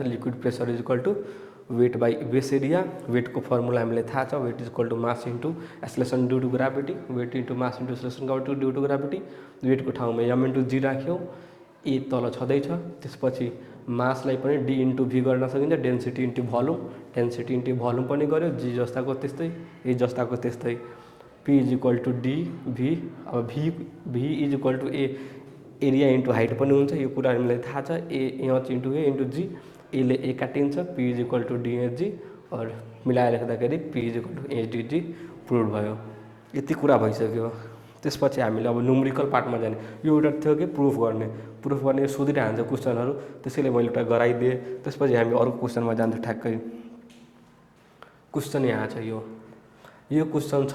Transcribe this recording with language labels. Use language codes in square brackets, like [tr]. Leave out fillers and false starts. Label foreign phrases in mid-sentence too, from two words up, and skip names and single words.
[en] Liquid pressure is equal to weight by base area. [ne] वेटको फर्मुला हामीलाई थाहा छ, [en] Weight is equal to mass into acceleration due to gravity. Weight into mass into acceleration due to gravity. [ne] वेटको ठाउँमा एम इन्टु जी राख्यौँ, ए तल छँदैछ। त्यसपछि मासलाई पनि [en] D into V [ne] गर्न सकिन्छ, [en] density into volume. density into volume [ne] पनि गऱ्यो, जी जस्ताको त्यस्तै, ए जस्ताको त्यस्तै। [en] P is equal to D V. अब V is equal to A area into height [ne] पनि हुन्छ, यो कुरा हामीलाई थाहा छ। [en] H into A into G, [ne] एले ए काटिन्छ, [en] P is equal to DH G, [ne] और मिलाएर लेख्दाखेरि [en] P is equal to H D G [ne] प्रुभ भयो। यति कुरा भइसक्यो। त्यसपछि हामीले अब [en] numerical part [ne] जाने। यो एउटा थियो कि प्रुफ गर्ने सोधिरहन्छ क्वेसनहरू, त्यसैले मैले एउटा गराइदिएँ। त्यसपछि हामी अरू क्वेसनमा जान्छौँ ठ्याक्कै। क्वेसन यहाँ छ, यो क्वेसन छ।